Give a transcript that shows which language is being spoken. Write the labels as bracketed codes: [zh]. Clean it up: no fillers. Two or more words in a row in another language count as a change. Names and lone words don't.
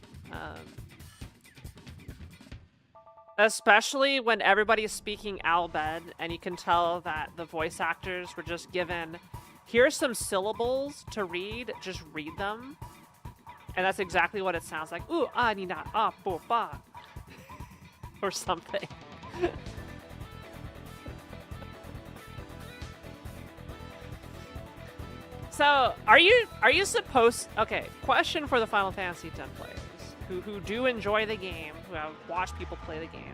[en] Especially when everybody's speaking Albed, and you can tell that the voice actors were just given, here's some syllables to read, just read them. And that's exactly what it sounds like. Ooh, ah, ni na, ah, bo, ba. Or something. So, are you supposed... Okay, question for the Final Fantasy X players who do enjoy the game, who have watched people play the game.